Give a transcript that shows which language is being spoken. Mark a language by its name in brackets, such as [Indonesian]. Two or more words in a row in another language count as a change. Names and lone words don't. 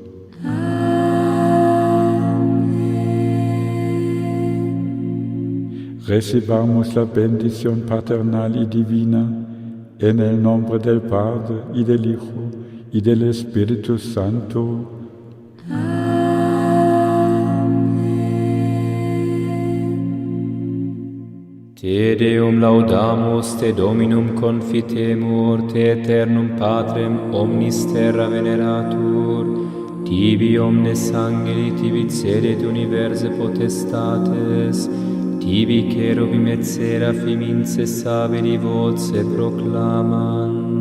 [Spanish] Recibamos la bendición paternal y divina en el nombre del Padre y del Hijo y del Espíritu Santo. [Latin] Te Deum laudamus, te Dominum confitemur, te Eternum Patrem omnis terra veneratur, tibi omnes angeli, tibi cedet universe potestates, tibi cherubim et seraphim incessabili voce proclaman.